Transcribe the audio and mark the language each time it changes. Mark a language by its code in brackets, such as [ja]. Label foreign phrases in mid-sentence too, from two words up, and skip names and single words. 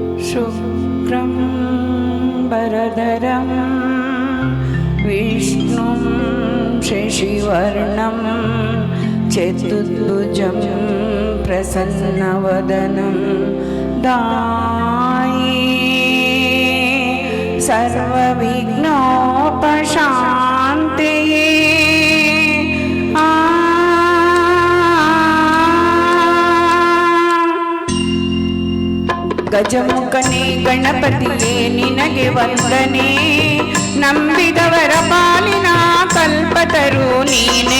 [sa] शुक्रं वरदरं विष्णुं शशिवर्णं चतुर्भुजं प्रसन्नवदनं ध्याये सर्वविघ्नोपशान्तये। [kn] ಗಜಮುಖನೇ ಗಣಪತಿಯೇ ನಿನಗೆ ವಂದನೆ, ನಂಬಿದವರ ಪಾಲಿನ ಕಲ್ಪತರು ನೀನೇ.